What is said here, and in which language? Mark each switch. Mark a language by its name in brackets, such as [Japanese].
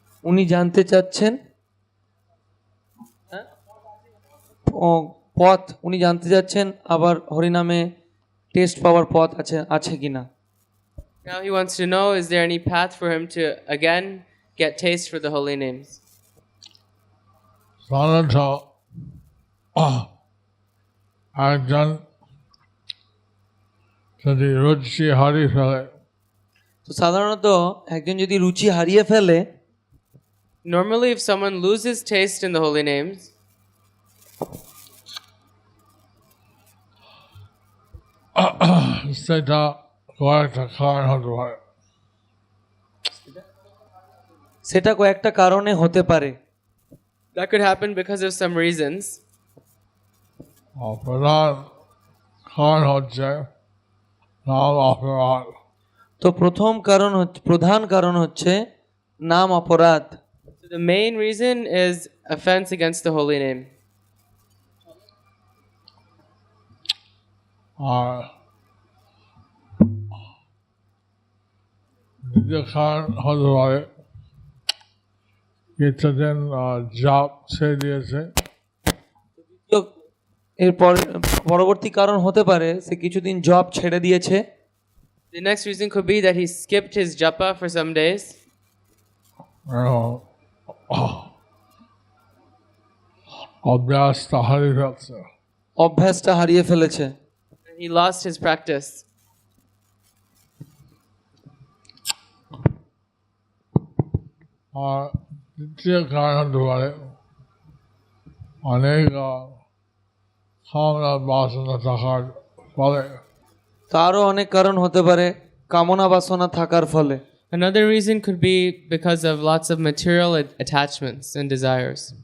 [Bangla] উনি জানতে চাচ্ছেন পথ, উনি জানতে চাচ্ছেন আবার হরিনামে টেস্ট পাওয়ার পথ আছে কিনা। [English] Now he wants to know, is there any path for him to again get taste for the holy names? [Bangla] সাধারণত একজন যদি রুচি হারিয়ে ফেলে, তো সাধারণত একজন যদি রুচি হারিয়ে ফেলে, [English] Normally, if someone loses taste in the holy names, [Bangla] সেটা কয়েকটা কারণ হতে পারে। সেটা কয়েকটা কারণে হতে পারে। [English] that could happen because of some reasons. [Bangla] প্রধান কারণ হচ্ছে নাম অপরাধ। তো প্রধান কারণ হচ্ছে নাম অপরাধ। [English] So So the main reason is offense against the holy name. [Bangla] আর দ্বিতীয় কারণ হতে পারে কিছুদিন জব ছেড়ে দিয়েছে, তো এরপর পরবর্তী কারণ হতে পারে সে কিছুদিন জব ছেড়ে দিয়েছে। [English] The next reason could be that he skipped his japa for some days. [Bangla] অভ্যাসটা হারিয়ে ফেলছে। অভ্যাসটা হারিয়ে ফেলেছে। [English] He lost his practice. [Bangla] আর তৃতীয় কারণ হতে পারে অনেক খাওয়ার বাসনা থাকার ফলে। তারও অনেক কারণ হতে পারে কামনা বাসনা থাকার ফলে। [English] Another reason could be because of lots of material attachments and desires.